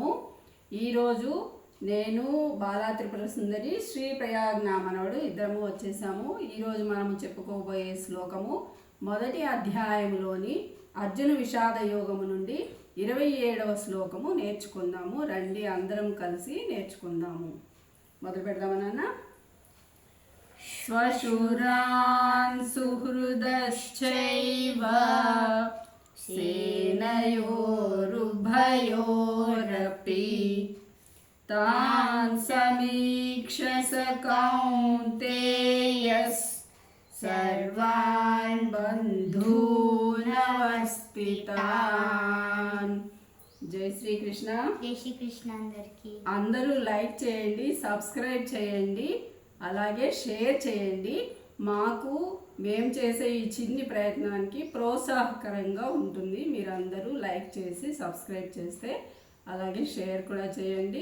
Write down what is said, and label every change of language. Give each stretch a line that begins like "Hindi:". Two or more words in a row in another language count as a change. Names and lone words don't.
Telugu: ఈరోజు నేను బాలా త్రిపుర సుందరి శ్రీ ప్రయాగ్నా మనవడు ఇద్దరము వచ్చేసాము. ఈరోజు మనము చెప్పుకోబోయే శ్లోకము మొదటి అధ్యాయంలోని అర్జున విషాద యోగము నుండి 27వ శ్లోకము నేర్చుకుందాము. రండి అందరం కలిసి నేర్చుకుందాము. మొదలు పెడదామా నాన్న?
Sanskrit: स्वशुरान् सुहृदश्चैव सेनयोरुभयोरपि तान् समीक्ष्य स कौन्तेयः सर्वान् बन्धूनवस्थितान्.
Hindi: जय श्रीकृष्ण. जय श्रीकृष्ण.
Telugu: అందరూ లైక్ చేయండి, సబ్స్క్రైబ్ చేయండి, అలాగే షేర్ చేయండి. మాకు మేము చేసే ఈ చిన్ని ప్రయత్నానికి ప్రోత్సాహకరంగా ఉంటుంది. మీరందరూ లైక్ చేసి సబ్స్క్రైబ్ చేస్తే, అలాగే షేర్ కూడా చేయండి.